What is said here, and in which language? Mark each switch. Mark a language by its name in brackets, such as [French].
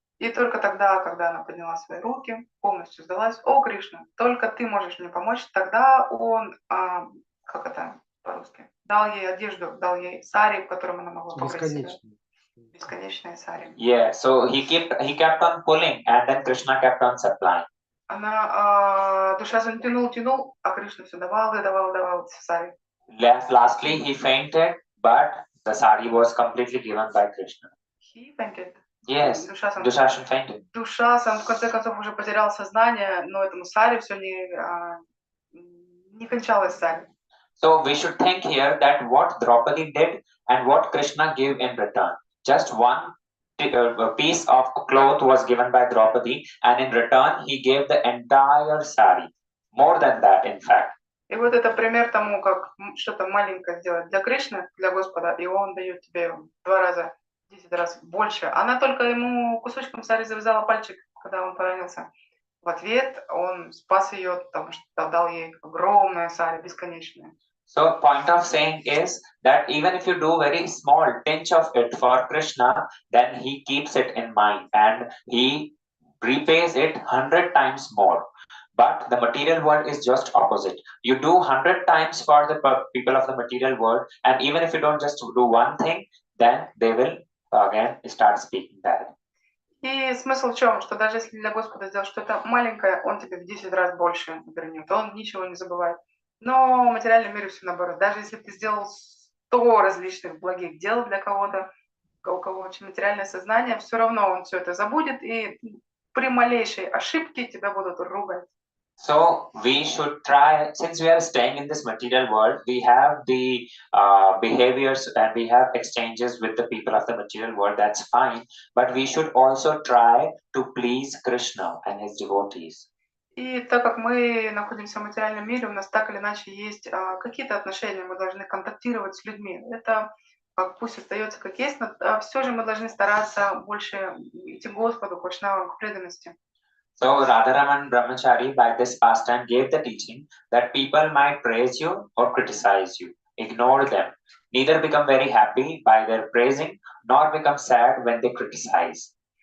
[Russian] И только тогда, когда она подняла свои руки, полностью сдалась, о, Кришна, только ты можешь мне помочь, тогда он, как это по-русски, дал ей одежду, дал ей сари, в котором она могла покрыть себя. Бесконечные сари. [English] Yeah, so he kept on pulling, and then Krishna kept on supplying. [Russian] Она, Душасан тянул, а Кришна все давал и давал сари. [English] Lastly, he fainted, but the sari was completely given by Krishna. He fainted. Yes, Dushasan fainted. [Russian] Душасан в конце концов уже потерял сознание, но этому сари все не кончалось сари. [English] So we should think here that what Draupadi did and what Krishna gave in return. Just one piece of cloth was given by Draupadi, and in return he gave the entire sari. More than that, in fact. [Russian] И вот это пример тому, как что-то маленькое сделать для Кришны, для Господа, и он дает тебе в 2 раза, 10 раз больше. Она только ему кусочком сари завязала пальчик, когда он поранился. В ответ он спас ее, потому что дал ей огромное сари, бесконечное. [English] So point of saying is that even if you do very small tinge of it for Krishna, then he keeps it in mind and he repays it 100 times more. But the material world is just opposite. You do 100 times for the people of the material world, and even if you don't just do one thing, then they will again start speaking that. [Russian] И смысл в чем? Что даже если для Господа сделать что-то маленькое, он тебе в 10 раз больше вернет. Он ничего не забывает. Но в материальном мире все наоборот. Даже если ты сделал 100 различных благих дел для кого-то, у кого очень материальное сознание, все равно он все это забудет, и при малейшей ошибке тебя будут ругать. [English] So we should try, since we are staying in this material world, we have the behaviors and we have exchanges with the people of the material world, that's fine. But we should also try to please Krishna and his devotees. [Russian] И так как мы находимся в материальном мире, у нас так или иначе есть какие-то отношения, мы должны контактировать с людьми. Это пусть остается как есть, но все же мы должны стараться больше идти к Господу, к Вайшнавам, к преданности. [English] So Radharaman Brahmachari by this pastime gave the teaching that people might praise you or criticize you. Ignore them. Neither become very happy by their praising, nor become sad when they criticize.